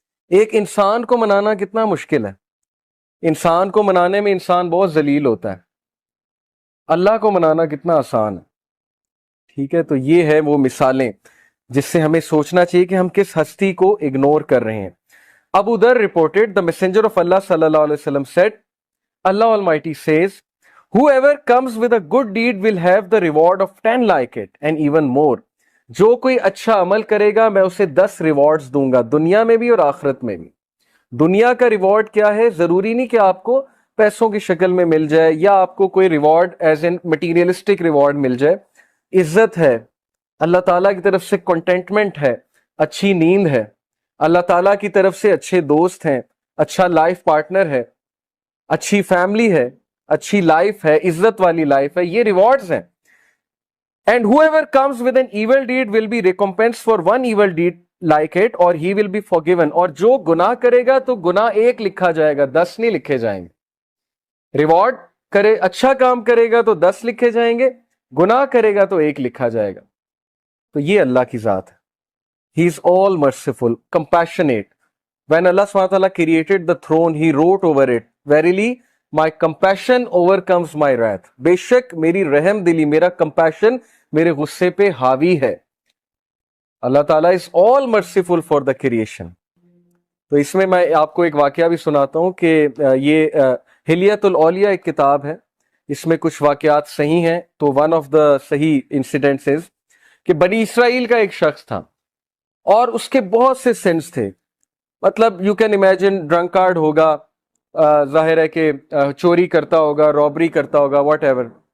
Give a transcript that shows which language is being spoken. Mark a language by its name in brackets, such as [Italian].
[Urdu] ایک انسان کو منانا کتنا مشکل ہے، انسان کو منانے میں انسان بہت ذلیل ہوتا ہے، اللہ کو منانا کتنا آسان ہے. ٹھیک ہے، تو یہ ہے وہ مثالیں جس سے ہمیں سوچنا چاہیے کہ ہم کس ہستی کو اگنور کر رہے ہیں. [English] Abu Zar reported, the messenger of Allah sallallahu alaihi wasallam said, Allah Almighty says, whoever comes with a good deed will have the reward of 10 like it and even more. [Urdu] جو کوئی اچھا عمل کرے گا میں اسے 10 ریوارڈز دوں گا، دنیا میں بھی اور آخرت میں بھی. دنیا کا ریوارڈ کیا ہے؟ ضروری نہیں کہ آپ کو پیسوں کی شکل میں مل جائے یا آپ کو کوئی reward [English] as an materialistic reward [Urdu] مل جائے. عزت ہے، اللہ تعالیٰ کی طرف سے کنٹینٹمنٹ ہے، اچھی نیند ہے، اللہ تعالیٰ کی طرف سے اچھے دوست ہیں، اچھا لائف پارٹنر ہے، اچھی فیملی ہے، اچھی لائف ہے، عزت والی لائف ہے، یہ ریوارڈز ہیں. [English] And whoever comes with an evil deed will be recompensed for one evil deed like it or he will be forgiven. [Urdu] اور جو گناہ کرے گا تو گناہ ایک لکھا جائے گا، 10 نہیں لکھے جائیں گے. ریوارڈ کرے، اچھا کام کرے گا تو 10 لکھے جائیں گے، گناہ کرے گا تو ایک لکھا جائے گا. تو یہ اللہ کی ذات ہے. [English] He is all merciful, compassionate. When Allah SWT created the throne, He wrote over it, Verily, my compassion overcomes my wrath. [Urdu] بے شک میری رحم دلی، میرا compassion میرے غصے پہ حاوی ہے. [English] اللہ تعالیٰ is all merciful for the creation. [Urdu] تو اس میں آپ کو ایک واقعہ بھی سناتا ہوں کہ یہ حلیت الاولیاء ایک کتاب ہے، اس میں کچھ واقعات صحیح ہیں. تو [English] one of the [Urdu] صحیح انسیڈنٹس کہ بنی اسرائیل کا ایک شخص تھا اور اس کے بہت سے سنس تھے. مطلب [English] you can imagine, [Urdu] drink card ہوگا، ظاہر ہے کہ چوری کرتا ہوگا، رابری کرتا ہوگا، [English] Whatever.